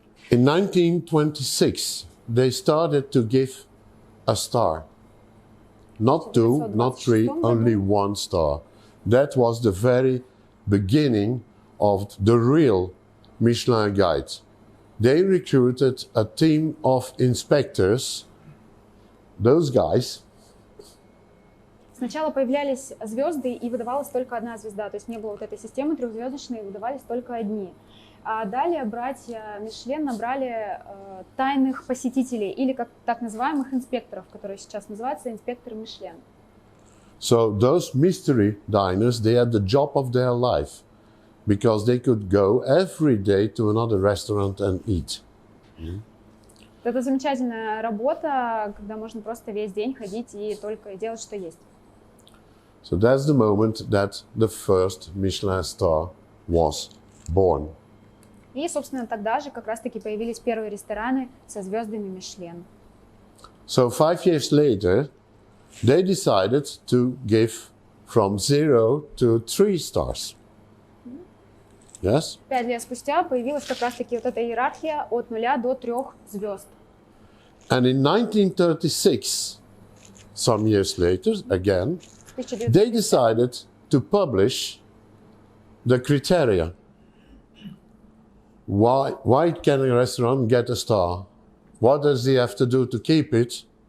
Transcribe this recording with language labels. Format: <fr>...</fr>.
<en>in 1926, they started to give a star. Not two, not three, only one star. That was the very beginning of the real Michelin guide. They recruited a team of inspectors. Those guys.</en> <ru>Сначала появлялись звезды, и выдавалась только одна звезда, то есть не было вот этой системы трехзвездочной, выдавались только одни. А далее братья Мишлен набрали тайных посетителей, или как так называемых инспекторов, которые сейчас называются инспекторы Мишлен.</ru> <en>So those mystery diners, they had the job of their life, because they could go every day to another restaurant and eat.</en> <ru>Это замечательная работа, когда можно просто весь день ходить и только делать, что есть.</ru> <en>So that's the moment that the first Michelin star was born.</en> <ru>И, собственно, тогда же как раз-таки появились первые рестораны со звездами Мишлен.</ru> <en>So 5 years later, they decided to give from 0 to 3 stars. Yes?</en> <ru>5 лет спустя появилась как раз-таки вот эта иерархия от 0 до 3 звезд.</ru> <en>And in 1936, some years later, again, they decided to publish the criteria. Why can a restaurant get a star? What does he have to do to keep it?</en>